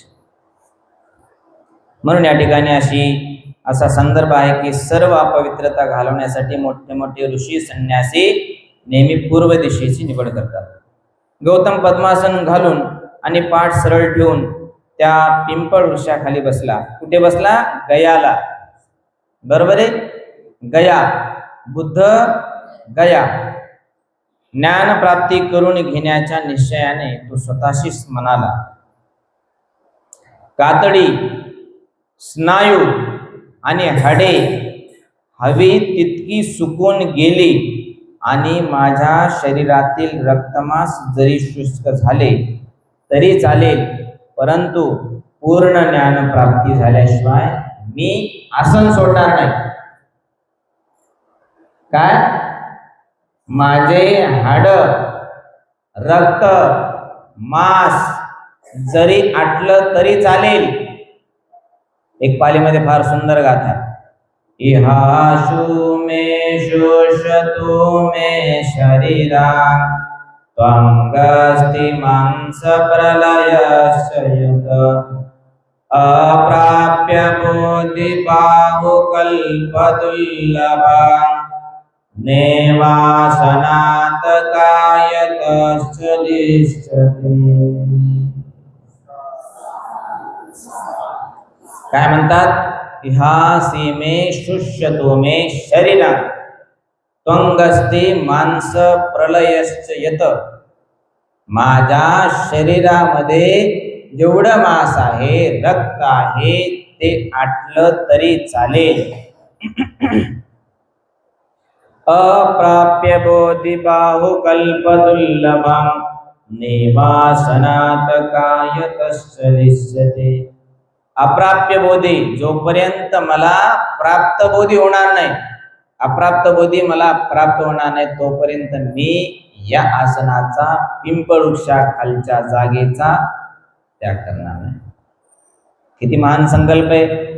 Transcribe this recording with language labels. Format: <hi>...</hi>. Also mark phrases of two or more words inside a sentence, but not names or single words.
<mr>म्हणून या ठिकाणी असा संदर्भ आहे की सर्व अपवित्रता घालवण्यासाठी मोठे मोठे ऋषी संन्यासी नेहमी पूर्व दिशेची निवड करतात. गौतम पद्मासन घालून आणि पाठ सरळ ठेवून त्या पिंपळ वृक्षाखाली बसला. कुठे बसला? गयाला. बरोबर आहे? गया. बुद्ध गया. ज्ञान प्राप्ती करून घेण्याच्या निश्चयाने तो स्वतःशीच म्हणाला, कातडी, स्नायू आणि हाडे हवी तितकी सुकून गेली आणि माझ्या शरीरातील रक्तमांस जरी शुष्क झाले तरी चालेल, परंतु पूर्ण ज्ञान प्राप्ती झाल्याशिवाय मी आसन सोडणार नाही. काय? माझे हाड, रक्त, मांस जरी आटलं तरी चालेल. एक पालीमध्ये फार सुंदर गाथा,</mr> <sa>इहाशु मे शोषतो मे शरीरा त्वंगस्ति मांस प्रलयश्च अप्राप्य बोधि बाहुकल्पदुर्लभा नेवासनात् कायतश्च दिष्यते.</sa> <mr>काय म्हणतात?</mr> <sa>इहासी मे शुष्यतो मे शरीरा त्वंगस्ति मांस प्रलयश्च यत.</sa> <mr>माझ्या शरीरामध्ये जेवढं मांस आहे, रक्त आहे, ते आटलं तरी चालेल.</mr> <sa>अप्राप्य बोधि बाहुकल्पदुर्लभं नेवासनात् कायतश्च दिष्यते. अप्राप्य बोधी,</sa> <mr>जोपर्यंत मला प्राप्त बोधी होणार नाही, अप्राप्त बोधी मला प्राप्त होणार नाही, तोपर्यंत मी या आसनाचा, पिंपळ वृक्षाखालच्या जागेचा त्याग करणार नाही. किती महान संकल्प आहे.</mr>